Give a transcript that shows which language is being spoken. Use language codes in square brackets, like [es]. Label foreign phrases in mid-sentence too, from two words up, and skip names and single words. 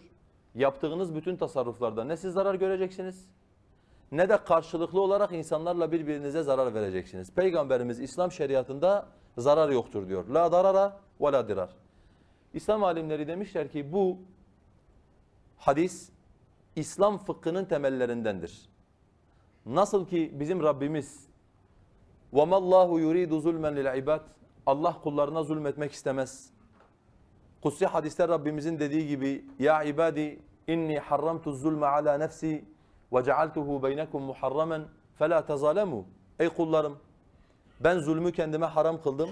[tr] Yaptığınız bütün tasarruflarda ne siz zarar göreceksiniz ne de karşılıklı olarak insanlarla birbirinize zarar vereceksiniz. Peygamberimiz İslam şeriatında zarar yoktur diyor. [ar] لا ضرر ولا ضرار. [tr] İslam alimleri demişler ki bu hadis İslam fıkhının temellerindendir. Nasıl ki bizim Rabbimiz [ar] وَمَا اللّٰهُ يُرِيدُ ظُلْمًا لِلْعِبَادِ [tr] Allah kullarına zulmetmek istemez. Kutsi hadiste Rabbimizin dediği gibi [ar] يا عبادي إني حرمت الظلم على نفسي وجعلته بينكم محرما فلا تظالموا. [tr] Ey kullarım ben zulmü kendime haram kıldım.